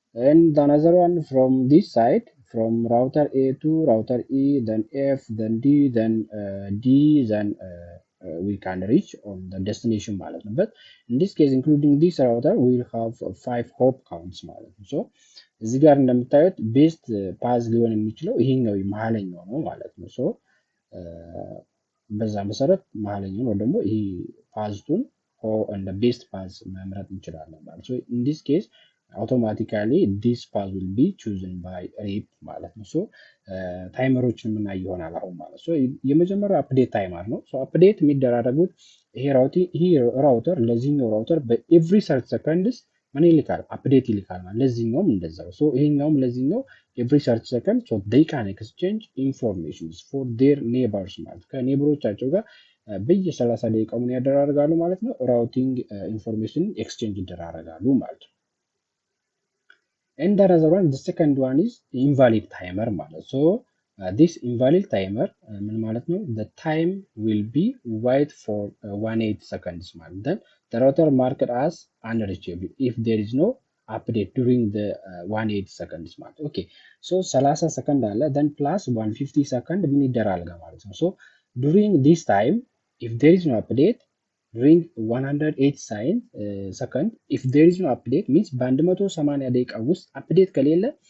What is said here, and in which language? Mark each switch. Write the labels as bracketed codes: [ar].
[en] and another one from this side from router A to router E then F then D then D then we can reach on the destination ማለት ነው but in this case including this router we will have 5 hop counts ማለት ነው so [am] እዚህ ጋር እንደምታዩት ቤስት ፓዝ ሊሆን የሚችለው ይሄኛው መሃለኛው ነው ማለት ነው [en] so [am] በዛ መሰረት መሀለኛውን ወይ ደግሞ ይሄ ፓዝቱን እንደ ቤስት ፓዝ መምረጥ እንችላለን ማለት ነው። [en] ኢን ዲስ ኬስ አውቶማቲካሊ ዲስ ፓዝ ዊል ቢ ቹዝን ባይ ሪፕ [am] ማለት ነው። ሶ ታይመሮችን የምናይ ይሆናል አሁን ማለት ነው። የመጀመሪያው አፕዴት ታይመር ነው። ሶ አፕዴት የሚደራረጉት ይሄ ራውተር ለዚህኛው ራውተር በኤቭሪ 30 ሰከንድስ ምን ይልካል? አፕዴት ይልካል ማለት ለዚህኛውም እንደዛው። ሶ ይሄኛውም ለዚህኛው ኤቭሪ 30 ሰከንድ ሶ [en] ዴይ ካን ኤክስቼንጅ ኢንፎርሜሽንስ ፎር ዴር ኔበርስ [am] ማለት ከኔበሮቻቸው ጋር በየ30 ደቂቃ ምን ያደራርጋሉ ማለት ነው? [en] ራውቲንግ ኢንፎርሜሽን ኤክስቼንጅ [am] ይደራረጋሉ ማለት ነው። [en] And the other one, the second one is invalid timer ማለት so this invalid timer [am] ምን ማለት ነው? [en] The time will be wait for 18 seconds ማለት then the router marked as unreachable if there is no update during the 18 seconds ማለት okay so [am] 30 ሰከንድ አለ [en] then plus 150 ሰከንድ [am] ምን ይደራረጋል ማለት ነው [en] so during this time if there is no update during 108 ሰከንድ if there is no update means [am] በ180 ደቂቃ ውስጥ አፕዴት ከሌለ